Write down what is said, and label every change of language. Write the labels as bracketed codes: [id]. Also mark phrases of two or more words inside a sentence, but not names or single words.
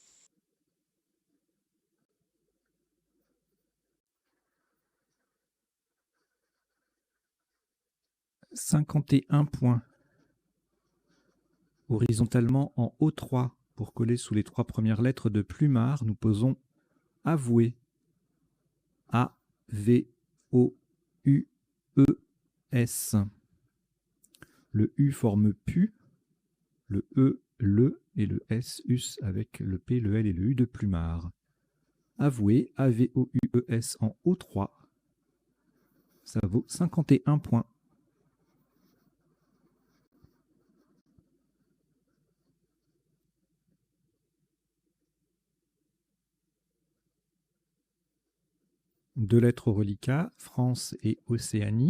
[fr] « 51 points. Horizontalement en O3, pour coller sous les 3 premières lettres de Plumard, nous posons Avoué. A-V-O-U-E-S. Le U forme Pu, le E, le, et le S, us, avec le P, le L et le U de Plumard. Avoué, A-V-O-U-E-S en O3. Ça vaut 51 points. Deux lettres au reliquat, France et Océanie.